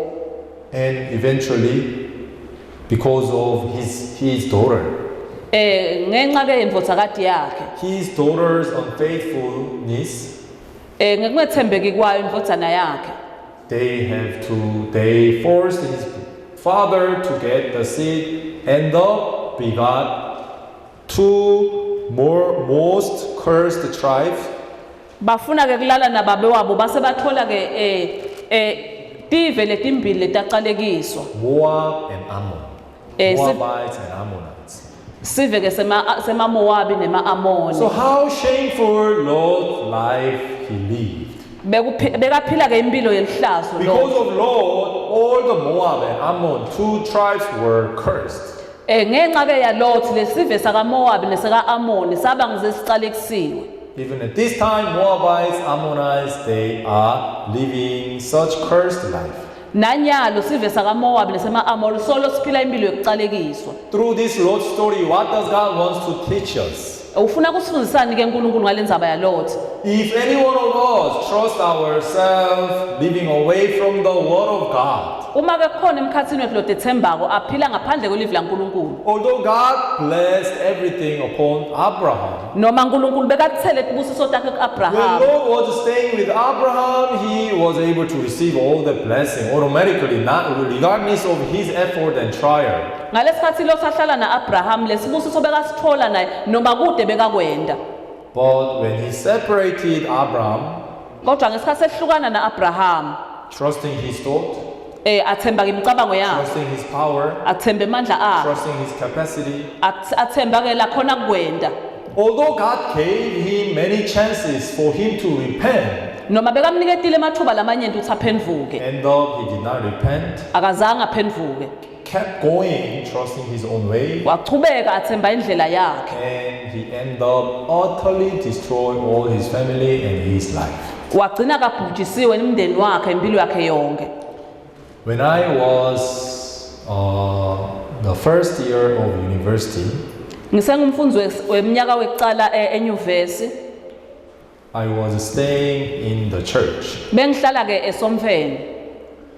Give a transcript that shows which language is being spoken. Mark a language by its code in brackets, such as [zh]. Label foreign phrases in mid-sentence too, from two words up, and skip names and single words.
[en] And eventually, because of his daughter, [ss] Ngenxa ke yemvodzakati yakhe. [en] his daughter's unfaithfulness, [ss] Ngekungethembeki kwayo imvodzana yakhe. [en] they forced his father to get the seed and begot two most cursed tribes. [ss] Bafuna ke kulala nababe wabo base bathola ke tive letimbili letaqalekiswa. [en] Moab and Ammon. Moabites and Ammonites. [ss] Sive ke sema Moabi nema Amoni. [en] So how shameful Lot's life he lived. [ss] Bekaphila ke impilo yelihlazo [en] Because lo. of Lot, all the Moab and Ammon, two tribes were cursed. [ss] Ngenxa ke ya Lot lesive saka Moabi nesaka Amoni saba ngizesicalekisiwe. [en] Even at this time, Moabites, Ammonites, they are living such cursed life. [ss] Nanyalo sive saka Moabi nesema Amoni solo siphila impilo yokucalekiswa. [en] Through this Lot story, what does God want to teach us? [ss] Ufuna kusifundisani ke uNkulunkulu ngalendzaba ya Lot? [en] If any one of us trust ourselves living away from the word of God, [ss] Uma ke khona emkhathini wethu Lot ethembako aphila ngaphandle kwelivi laNkulunkulu. [en] although God blessed everything upon Abraham, [ss] Noma uNkulunkulu bekathele isibusiso takhe [en] when [ss] kuAbraham. [en] Lot was staying with Abraham, he was able to receive all the blessing automatically, not regardless of his effort and trial. [ss] Ngalesikhathi Lot ahlala naAbraham lesibusiso bekasithola naye noma kude bekakwenda. [en] But when he separated Abraham, [ss] Kodwa ngesikhathi sehlukana naAbraham, [en] trusting his thought, [ss] athemba ke imicabango yakhe, [en] trusting his power, [ss] athemba amandla akhe, [en] trusting his capacity, [ss] athemba ke lakhona kwenda. [en] although God gave him many chances for him to repent, [ss] Noma bekamniketile emathuba lamanyenti ukuthi aphendvuke, [en] end up he did not repent, [ss] akazange aphendvuke. [en] kept going, trusting his own way, [ss] Wachubeka athemba indlela yakhe. [en] and he ended up utterly destroying all his family and his life. [ss] Wagcina kabhujisiwe nemndeni wakhe impilo yakhe yonke. [en] When I was the first year of university, [ss] Ngisengumfundzi weminyaka wekucala enyuvesi, [en] I was staying in the church. [ss] bengihlala ke eSomfeni.